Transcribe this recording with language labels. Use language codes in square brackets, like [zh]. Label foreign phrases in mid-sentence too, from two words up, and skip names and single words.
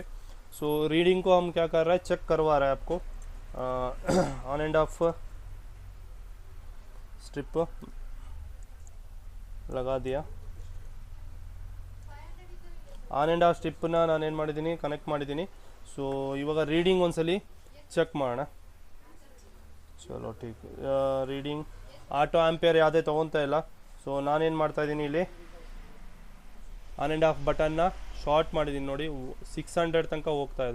[hi] सो रीडिंग को हम क्या कर रहा है, चेक करवा रहा है आपको। [en] on and off strip [hi] लगा दिया। [en] on and off [kn] ಸ್ಟ್ರಿಪ್ಪನ್ನ ನಾನು ಏನು ಮಾಡಿದ್ದೀನಿ, ಕನೆಕ್ಟ್ ಮಾಡಿದ್ದೀನಿ। ಸೊ ಇವಾಗ ರೀಡಿಂಗ್ ಒಂದ್ಸಲಿ ಚೆಕ್ ಮಾಡೋಣ। [hi] चलो ठीक, [kn] ರೀಡಿಂಗ್ [en] auto ampere [kn] ಯಾವುದೇ ತೊಗೊತಾ ಇಲ್ಲ। ಸೊ ನಾನೇನು ಮಾಡ್ತಾಯಿದ್ದೀನಿ, ಇಲ್ಲಿ [en] on and off [kn] ಬಟನ್ನ ಶಾರ್ಟ್ ಮಾಡಿದ್ದೀನಿ ನೋಡಿ, 600 ತನಕ ಹೋಗ್ತಾ ಇದೆ।